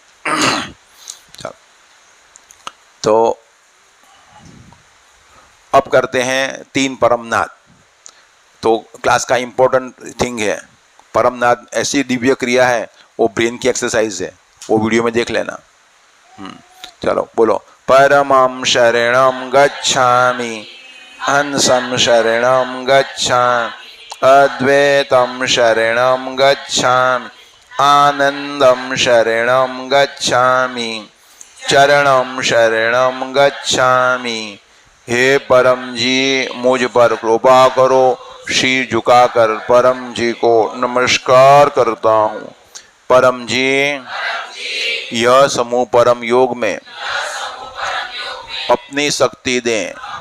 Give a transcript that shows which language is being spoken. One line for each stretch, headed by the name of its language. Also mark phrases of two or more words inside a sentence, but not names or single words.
Hindi: चलो, तो अब करते हैं 3 परमनाथ। तो क्लास का
English: important thing
Hindi: है परमनाथ, ऐसी दिव्य क्रिया है, वो ब्रेन की एक्सरसाइज है, वो वीडियो में देख लेना। चलो बोलो,
Sanskrit: परमं शरणं गच्छामि, हंसं शरणं गच्छामि, अद्वैतं शरणं गच्छामि, आनंदं शरणं गच्छामि, चरणं शरणं गच्छामि।
Hindi: हे परम जी, मुझ पर कृपा करो। शीर झुकाकर परम जी को नमस्कार करता हूँ। परम जी, यह समूह परम योग में अपनी शक्ति दें।